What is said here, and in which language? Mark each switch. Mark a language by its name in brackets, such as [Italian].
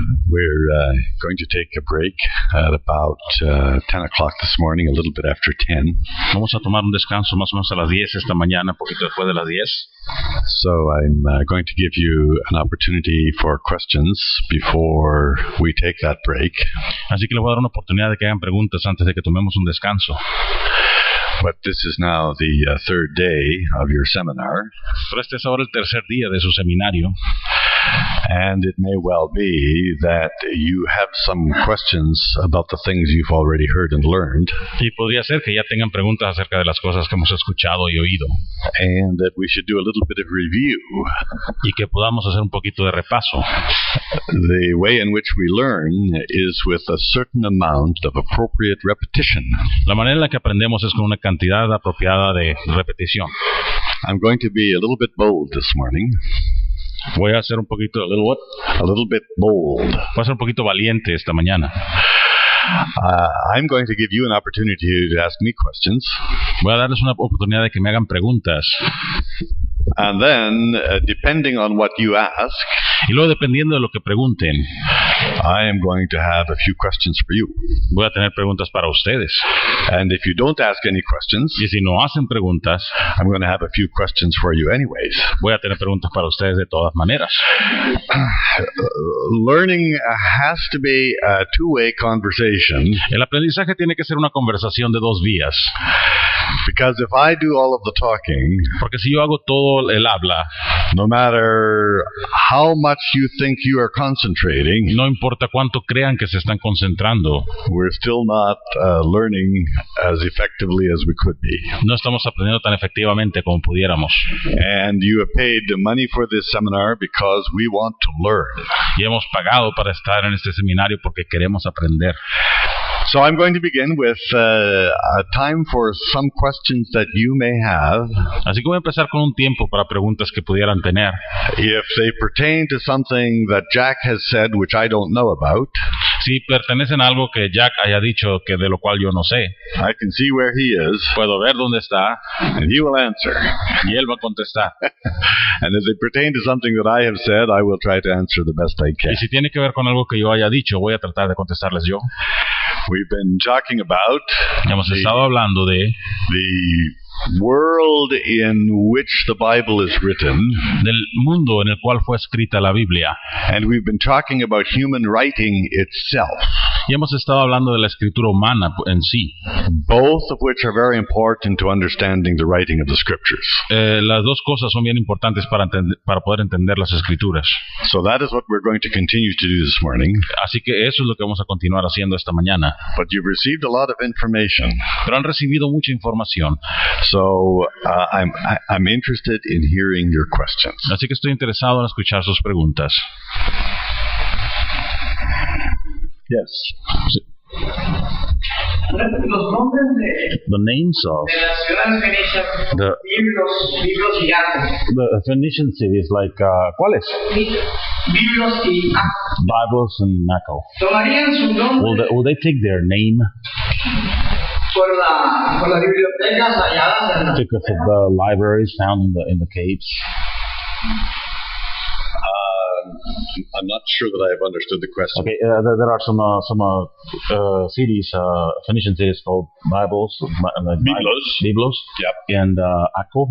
[English] We're going to take a break at about 10 o'clock this morning, a little bit after 10. [Spanish] Vamos a tomar un descanso más o menos a las 10 esta mañana, un poquito después de las 10. [English] So I'm going to give you an opportunity for questions before we take that break. [Spanish] Así que le voy a dar una oportunidad de que hagan preguntas antes de que tomemos un descanso. [English] But this is now the third day of your seminar. [Spanish] Pero este es ahora el tercer día de su seminario. [English] And it may well be that you have some questions about the things you've already heard and learned. [Spanish] Y podría ser que ya tengan preguntas acerca de las cosas que hemos escuchado y oído. [English] And that we should do a little bit of review. [Spanish] Y que podamos hacer un poquito de repaso. [English] The way in which we learn is with a certain amount of appropriate repetition. [Spanish] La manera en la que aprendemos es con una cantidad apropiada de repetición. [English] I'm going to be a little bit bold this morning. [Spanish] Voy a hacer un poquito, [English] a little what? A little bit bold. [Spanish] Voy a ser un poquito valiente esta mañana. [English] I'm going to give you an opportunity to ask me questions. [Spanish] Voy a darles una oportunidad de que me hagan preguntas. [English] And then, depending on what you ask, [Spanish] y luego dependiendo de lo que pregunten, [English] I am going to have a few questions for you. [Spanish] Voy a tener preguntas para ustedes. [English] And if you don't ask any questions, [Spanish] y si no hacen preguntas, [English] I'm going to have a few questions for you anyways. [Spanish] Voy a tener preguntas para ustedes de todas maneras. [English] Learning has to be a two-way conversation. [Spanish] El aprendizaje tiene que ser una conversación de dos vías. [English] Because if I do all of the talking, [Spanish] porque si yo hago todo el habla, [English] no matter how much you think you are concentrating, [Spanish] no importa cuánto crean que se están concentrando, [English] we're still not learning as effectively as we could be. [Spanish] No estamos aprendiendo tan efectivamente como pudiéramos. [English] And you have paid money for this seminar because we want to learn. [Spanish] Y hemos pagado para estar en este seminario porque queremos aprender. [English] So I'm going to begin with a time for some questions that you may have. [Spanish] Así que voy a empezar con un tiempo para preguntas que pudieran tener. [English] If they pertain to something that Jack has said which I don't know about. [Spanish] Si pertenecen a algo que Jack haya dicho que de lo cual yo no sé. [English] I can see where he is. [Spanish] Puedo ver dónde está. [English] And he will answer. [Spanish] Y él va a contestar. [English] And if they pertain to something that I have said, I will try to answer the best I can. [Spanish] Y si tiene que ver con algo que yo haya dicho, voy a tratar de contestarles yo. [English] We've been talking about [Spanish] hemos estado hablando de [English] the world in which the Bible is written, [Spanish] del mundo en el cual fue escrita la Biblia. [English] And we've been talking about human writing itself. [Spanish] Y hemos estado hablando de la escritura humana en sí. [English] Both of which are very important to understanding the writing of the scriptures. [Spanish] Las dos cosas son bien importantes para poder entender las escrituras. [English] So that is what we're going to continue to do this morning. [Spanish] Así que eso es lo que vamos a continuar haciendo esta mañana. [English] But you've received a lot of information. [Spanish] Pero han recibido mucha información. [English] So I'm interested in hearing your questions. [Spanish] Así que estoy interesado en escuchar sus preguntas. [English] Yes. [Spanish] Los nombres [English] the names of [Spanish] de las ciudades fenicias, Biblos y Aco. [English] The Phoenician cities like [Spanish] ¿cuáles? Biblos y Aco. [English] Bibles and Aco. [Spanish] Tomarían su nombre. [English] Will they take their name? [Spanish] Por las bibliotecas halladas en [English] because of the libraries found in the caves. I'm not sure that I have understood the question. Okay, there are some cities, Phoenician cities called Biblos. Yep. And Aco.